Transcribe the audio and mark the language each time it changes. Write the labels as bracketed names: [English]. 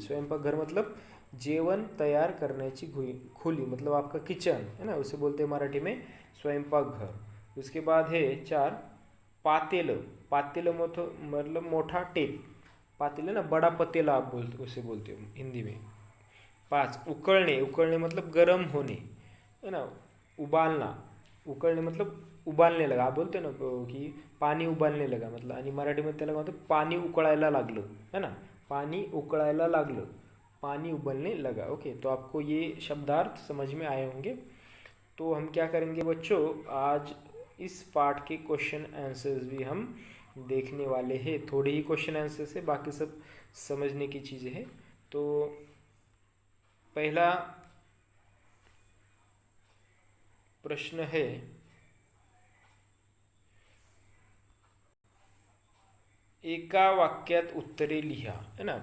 [Hindi] स्वयंपाकघर मतलब [Marathi] जेवण तयार करण्याची खोली, [Hindi] मतलब आपका किचन, है ना, उसे बोलते हैं मराठी में स्वयंपाकघर। उसके बाद है चार पातेलं। पातेलं मतलब मोठा टेप। पातेलं ना, बड़ा पतेला आप बोलते, उसे बोलते हो हिंदी में। पाँच उकळणे। उकळणे मतलब गर्म होने, है ना। उबालना, उकळणे मतलब उबालने लगा, आप बोलते ना की पाणी उबालने लगा, मतलब [Marathi] आणि मराठीमध्ये त्याला काय म्हणतो, पाणी उकळायला लागलं, [Hindi] है ना। [Marathi] पानी उकळायला लागलं, [Hindi] पानी उबलने लगा। ओके, तो आपको ये शब्दार्थ समझ में आए होंगे। तो हम क्या करेंगे बच्चों, आज इस पार्ट के क्वेश्चन आंसर्स भी हम देखने वाले हैं। थोड़े ही क्वेश्चन आंसर्स है, बाकी सब समझने की चीज़ें हैं। तो पहला प्रश्न है, [Marathi] एका वाक्यात उत्तरे लिहा, [Hindi] है ना।